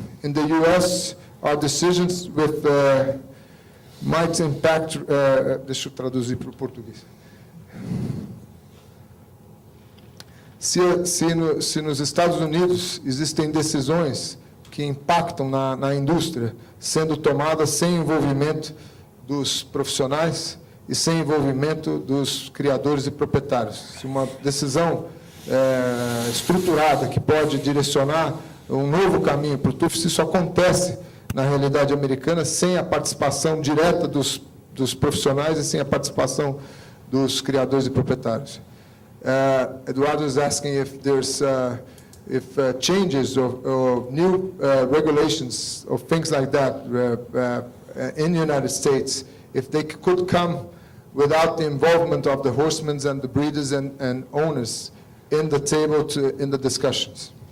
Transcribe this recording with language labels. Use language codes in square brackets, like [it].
[en] In the U.S., are decisions with might impact... [pt] deixa eu traduzir para o português. Se nos Estados Unidos existem decisões que impactam na indústria, sendo tomadas sem envolvimento dos profissionais e sem envolvimento dos criadores e proprietários. Se uma decisão estruturada que pode direcionar um novo caminho para o TUF, se isso acontece na realidade americana sem a participação direta dos profissionais e sem a participação dos criadores e proprietários. [en] Eduardo is asking if there's changes or new regulations or things like that in the United States, if they could come without the involvement of the horsemen and the breeders and owners in the table in the discussions.